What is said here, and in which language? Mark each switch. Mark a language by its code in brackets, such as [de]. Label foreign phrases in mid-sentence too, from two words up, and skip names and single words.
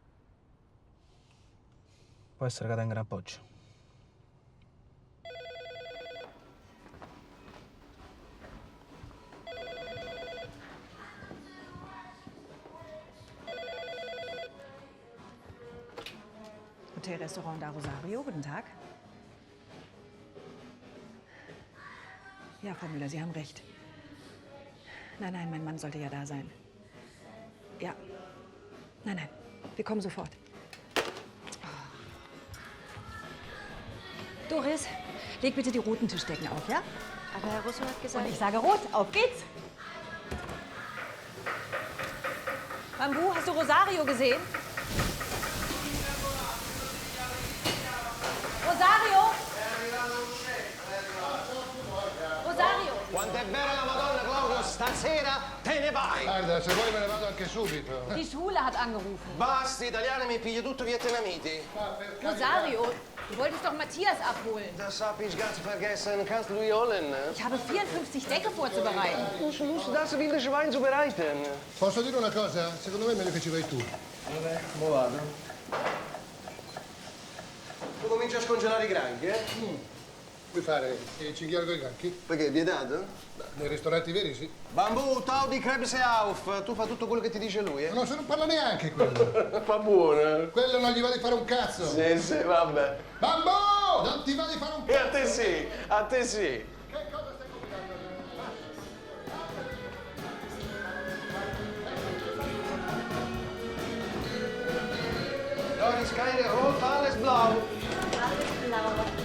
[it] Può essere che tenga un appoggio. [de] Hotelrestaurant da Rosario, guten Tag. Ja, Frau Müller, Sie haben recht. Nein, mein Mann sollte ja da sein. Ja. Nein, wir kommen sofort. Doris, leg bitte die roten Tischdecken auf, ja? Aber Herr Russo hat gesagt... Und ich sage rot, auf geht's! Bambu, hast du Rosario gesehen? Rosario! Rosario! [it] Quanto è vera la Madonna, Claudio, stasera te ne vai! Guarda, se vuoi me ne vado anche subito. [de] Die Schule hat angerufen. [it] Basta, italiano, mi pigli tutto vietnamiti. [de] Rosario, du wolltest doch Matthias abholen. Das hab ich ganz vergessen. Kannst du die holen? Ich habe 54 Decke vorzubereiten. Musst das wilde Schwein zubereiten. [it] Posso dire una cosa? Secondo me è meglio che ci vai tu. Vabbè, mo vado. Tu cominci a scongelare i granchi, eh? Puoi fare il cinghiale con i granchi? Perché è vietato? Nei ristoranti veri sì. Bambù, tau di Krebs e Auf. Tu fa tutto quello che ti dice lui, eh? No, se non parla neanche quello. Fa buono. Quello non gli va di fare un cazzo. Sì, vabbè. Bambù! Non ti va di fare un E cazzo. a te sì, a te sì. Che cosa stai combinando? [de] Doris, keine rot, alles blau. Alles blau.